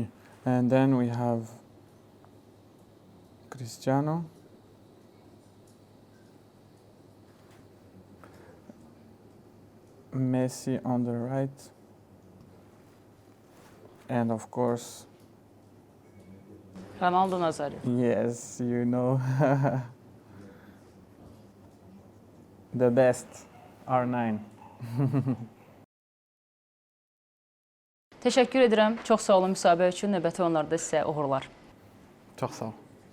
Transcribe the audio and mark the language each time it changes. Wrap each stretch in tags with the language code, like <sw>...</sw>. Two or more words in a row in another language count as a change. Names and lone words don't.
<en>And then we have Cristiano, Messi on the right, and of course, Ronaldo Nazario. yes, you know, the best, R9.</en> <az>Təşəkkür edirəm. Çox sağ olun müsahibə üçün. Növbəti oyunlarda sizə uğurlar. Çox sağ ol.</az>